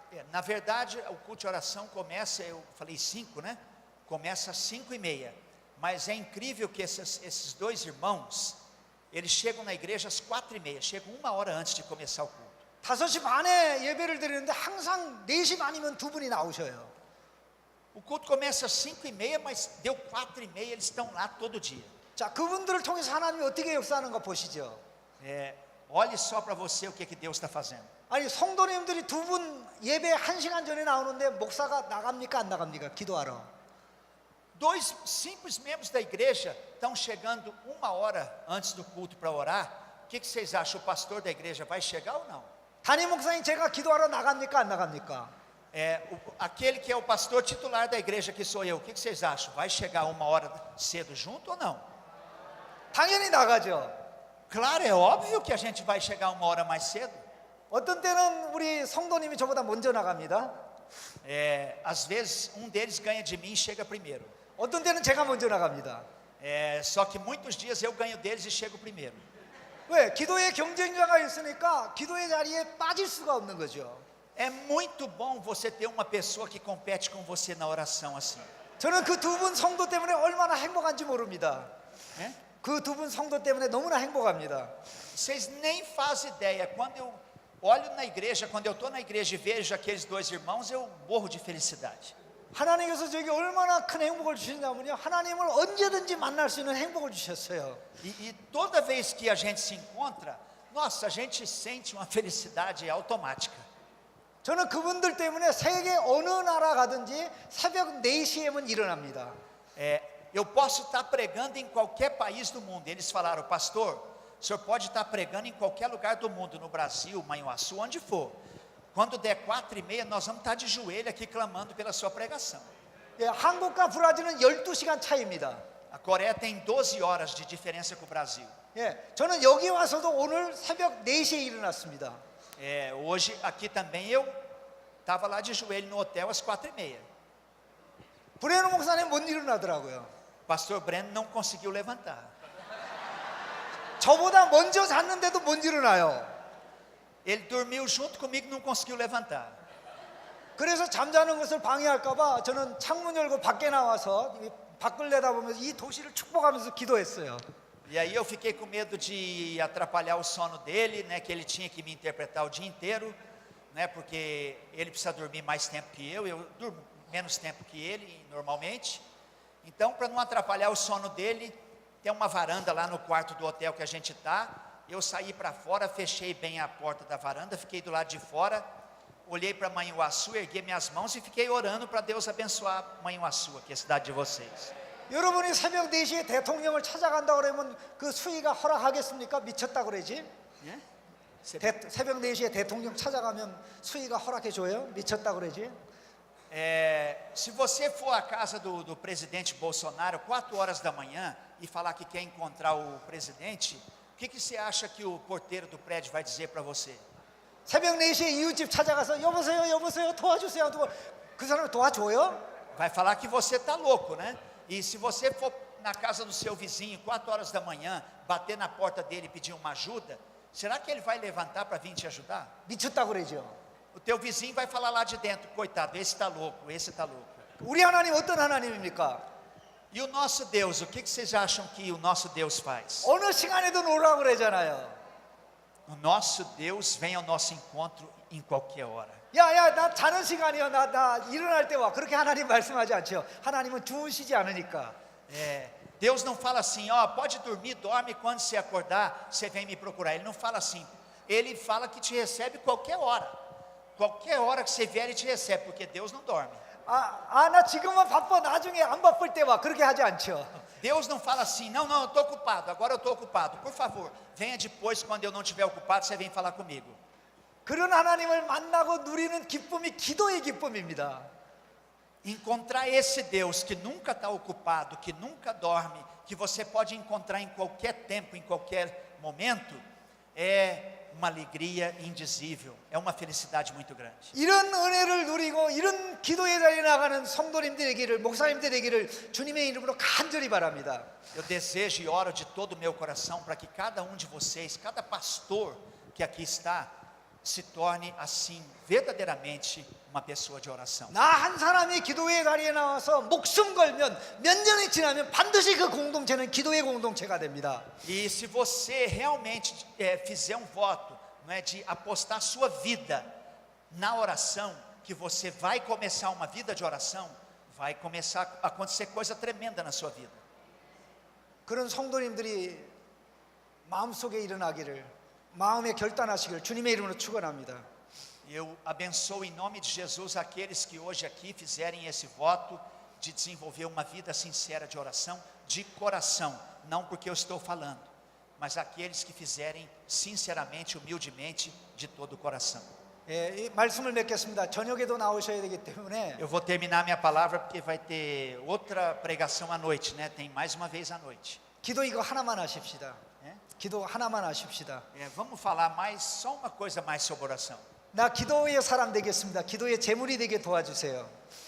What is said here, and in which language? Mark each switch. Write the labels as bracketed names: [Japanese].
[Portuguese] Na verdade, o culto de oração começa, eu falei 5, né? Começa às 5:30. Mas é incrível que esses dois irmãos, eles chegam na igreja às 4:30, chegam 1 hora antes de começar o culto. [Korean] 5시 반에 예배를 드리는데 항상 4시 반이면 두 분이 나오셔요. [Portuguese] O culto começa às 5:30, mas deu 4:30, eles estão lá todo dia. [Korean] 자, 그분들을 통해서 하나님이 어떻게 역사하는가 보시죠. [Portuguese] Olhe só para você o que Deus está fazendo. [Korean] 아니 성도님들이 두 분 예배 1시간 전에 나오는데 목사가 나갑니까 안 나갑니까? 기도하러. [Portuguese] Dois simples membros da igreja estão chegando 1 hora antes do culto para orar. O que vocês acham? O pastor da igreja vai chegar ou não? [Korean] 담임 목사님 제가 기도하러 나갑니까 안 나갑니까? [Portuguese] Aquele que é o pastor titular da igreja, que sou eu, o que vocês acham? Vai chegar 1 hora cedo junto ou não? [Korean] 당연히 나가죠. [Portuguese] Claro, é óbvio que a gente vai chegar 1 hora mais cedo. [Korean] 어떤 때는 우리 성도님이 저보다 먼저 나갑니다. [Portuguese] Às vezes um deles ganha de mim e chega primeiro. [Korean] 어떤 때는 제가 먼저 나갑니다. [Portuguese] Só que muitos dias eu ganho deles e chego primeiro. [Korean] 왜? 기도의 경쟁자가 있으니까 기도의 자리에 빠질 수가 없는 거죠. [Portuguese] É muito bom você ter uma pessoa que compete com você na oração assim. [Korean] 저는 그 두 분 성도 때문에 얼마나 행복한지 모릅니다. 그 두 분 성도 때문에 너무나 행복합니다. [Portuguese] Vocês nem fazem ideia. Quando eu olho na igreja, quando eu estou na igreja e vejo aqueles dois irmãos, eu morro de felicidade. [Korean] 하나님께서 저에게 얼마나 큰 행복을 주시냐면요, 하나님을 언제든지 만날 수 있는 행복을 주셨어요. [Portuguese] E toda vez que a gente se encontra, nossa, a gente sente uma felicidade automática. [Korean] 저는 그분들 때문에 세계 어느 나라 가든지 새벽 4시에만 일어납니다. [Portuguese] Eu posso estar pregando em qualquer país do mundo. Eles falaram, pastor, o senhor pode estar pregando em qualquer lugar do mundo, no Brasil, Manhuaçu, onde for. Quando der 4:30, nós vamos estar de joelho aqui clamando pela sua pregação. [Korean] 예, 한국과 브라질은 12시간 차이입니다. [Portuguese] A Coreia tem 12 horas de diferença com o Brasil. [Korean] 예, 저는 여기 와서도 오늘 새벽 4시에 일어났습니다. [Portuguese] Hoje, aqui também, eu estava lá de joelho no hotel às 4:30. [Korean] 브레노 목사님 못 일어나더라고요. [Portuguese] Pastor Breno não conseguiu levantar. [Korean] 저보다 먼저 잤는데도 못 일어나요. [Portuguese] Ele dormiu junto comigo e não conseguiu levantar. [Korean] 그래서 잠자는 것을 방해할까 봐 저는 창문 열고 밖에 나와서 밖을 내다보면서 이 도시를 축복하면서 기도했어요. [Portuguese] E aí eu fiquei com medo de atrapalhar o sono dele, né, que ele tinha que me interpretar o dia inteiro, né, porque ele precisa dormir mais tempo que eu durmo menos tempo que ele normalmente. Então, para não atrapalhar o sono dele, tem uma varanda lá no quarto do hotel que a gente está. Eu saí para fora, fechei bem a porta da varanda, fiquei do lado de fora, olhei para Manhuaçu, erguei minhas mãos e fiquei orando para Deus abençoar Manhuaçu, aqui a cidade de vocês. [Korean] 여러분이 새벽 4시에 대통령을 찾아간다 그러면 그 수위가 허락하겠습니까? 미쳤다 그러지? 새벽 4시에 대통령 찾아가면 수위가 허락해 줘요? 미쳤다 그러지? [Portuguese] Se você for à casa do presidente Bolsonaro 4 horas da manhã e falar que quer encontrar o presidente, o que você acha que o porteiro do prédio vai dizer para você? [Korean] 새벽 4시에 이웃집 찾아가서 여보세요 도와주세요. 그 사람 도와줘요? [Portuguese] Vai falar que você está louco, né? E se você for na casa do seu vizinho 4 horas da manhã, bater na porta dele e pedir uma ajuda, será que ele vai levantar para vir te ajudar? [Korean] 미쳤다 그러죠. [Portuguese] O teu vizinho vai falar lá de dentro, coitado, esse está louco, esse está louco. [Korean] 우리 하나님 어떤 하나님입니까? [Portuguese] E o nosso Deus, o que vocês acham que o nosso Deus faz? [Korean] 어느 시간에도 놀라고 그러잖아요. [Portuguese] O nosso Deus vem ao nosso encontro em qualquer hora. [Korean] 야야 나 자는 시간이야. 나 일어날 때 와. 그렇게 하나님 말씀하지 않죠. 하나님은 주무시지 않으니까. [Portuguese] Deus não fala assim, ó, pode dormir, dorme, quando você acordar, você vem me procurar. Ele não fala assim. Ele fala que te recebe qualquer hora. Qualquer hora que você vier, ele te recebe, porque Deus não dorme. [Korean] 나 지금은 바빠. 나중에 안 바쁠 때 와. 그렇게 하지 않죠. [Portuguese] Deus não fala assim, não, eu estou ocupado, agora eu estou ocupado. Por favor, venha depois, quando eu não estiver ocupado, você vem falar comigo. [Korean] 그런 하나님을 만나고 누리는 기쁨이 기도의 기쁨입니다. [Portuguese] Encontrar esse Deus que nunca está ocupado, que nunca dorme, que você pode encontrar em qualquer tempo, em qualquer momento, é uma alegria indizível, é uma felicidade muito grande. [Korean] 이런 은혜를 누리고 이런 기도의 자리에 나가는 성도님들 되기를, 목사님들 되기를 주님의 이름으로 간절히 바랍니다. [Portuguese] Eu desejo e oro de todo o meu coração para que cada um de vocês, cada pastor que aqui está, se torne assim verdadeiramente uma pessoa de oração. [Korean] 나 한 사람이 기도의 자리에 나와서 목숨 걸면 몇 년이 지나면 반드시 그 공동체는 기도의 공동체가 됩니다. [Portuguese] E se você realmente fizer um voto, não é, de apostar sua vida na oração, que você vai começar uma vida de oração, vai começar a acontecer coisa tremenda na sua vida. [Korean] 그런 성도님들이 마음속에 일어나기를, 마음에 결단하시기를 주님의 이름으로 축원합니다. [Portuguese] Eu abençoo em nome de Jesus aqueles que hoje aqui fizerem esse voto de desenvolver uma vida sincera de oração, de coração, não porque eu estou falando, mas aqueles que fizerem sinceramente, humildemente, de todo o coração. [Korean] 이 말씀을 맺겠습니다. 저녁에도 나오셔야 되기 때문에 [Portuguese] Eu vou terminar minha palavra porque vai ter outra pregação à noite, né? Tem mais uma vez à noite. [Korean] 기도 이거 하나만 하십시다. 예? 기도 하나만 하십시다. [Portuguese] Vamos falar mais, só uma coisa mais sobre oração. [Korean] 나 기도의 사람 되겠습니다. 기도의 제물이 되게 도와주세요.